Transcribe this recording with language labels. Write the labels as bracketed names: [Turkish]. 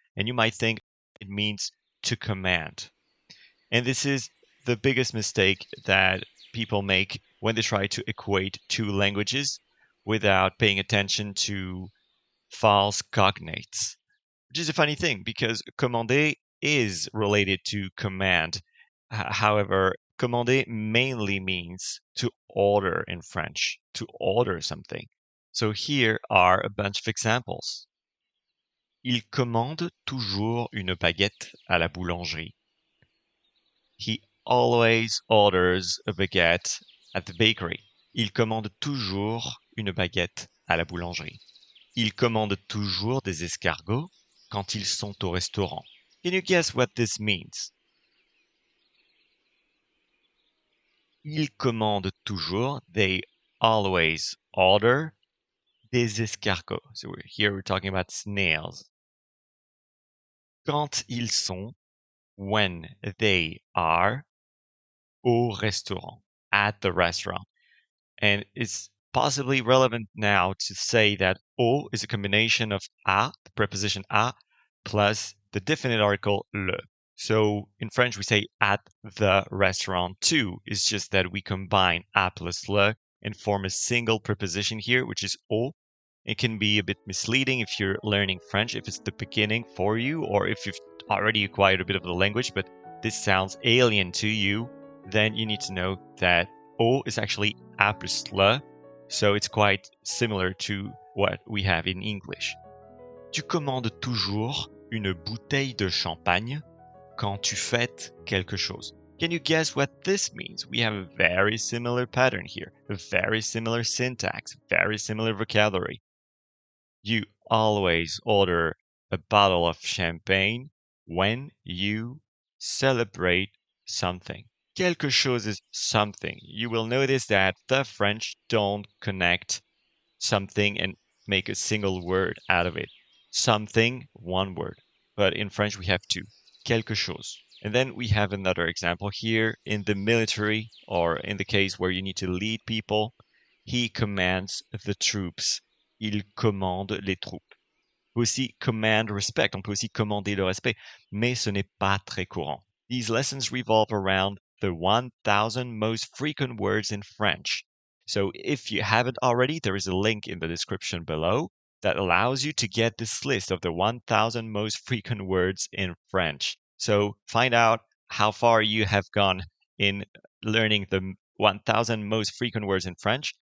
[English] And you might think it means to command. And this is the biggest mistake that people make when they try to equate two languages without paying attention to false cognates, which is a funny thing because commander is related to command. However, commander mainly means to order in French, to order something. So here are a bunch of examples. [French] Il commande toujours une baguette à la boulangerie. [English] He always orders a baguette at the bakery. [French] Il commande toujours une baguette à la boulangerie. Il commande toujours des escargots quand ils sont au restaurant. [English] Can you guess what this means? [French] Il commande toujours, [English] they always order, [French] des escargots. [English] So here we're talking about snails. [French] Quand ils sont, [English] when they are, [French] au restaurant, [English] at the restaurant. And it's possibly relevant now to say that au is a combination of a, the preposition a, plus the definite article le. So in French, we say at the restaurant too. It's just that we combine a plus le and form a single preposition here, which is au. It can be a bit misleading if you're learning French, if it's the beginning for you, or if you've already acquired a bit of the language, but this sounds alien to you, then you need to know that au is actually a plus le, so it's quite similar to what we have in English. [French] Tu commandes toujours une bouteille de champagne quand tu fêtes quelque chose. [English] Can you guess what this means? We have a very similar pattern here, a very similar syntax, very similar vocabulary. You always order a bottle of champagne when you celebrate something. [French] Quelque chose [English] is something. You will notice that the French don't connect something and make a single word out of it. Something, one word. But in French, we have two. [French] Quelque chose. [English] And then we have another example here in the military, or in the case where you need to lead people. He commands the troops. [French] Il commande les troupes. On peut aussi [English] command respect. [French] On peut aussi commander le respect. Mais ce n'est pas très courant. [English] These lessons revolve around the 1,000 most frequent words in French. So if you haven't already, there is a link in the description below that allows you to get this list of the 1,000 most frequent words in French. So find out how far you have gone in learning the 1,000 most frequent words in French.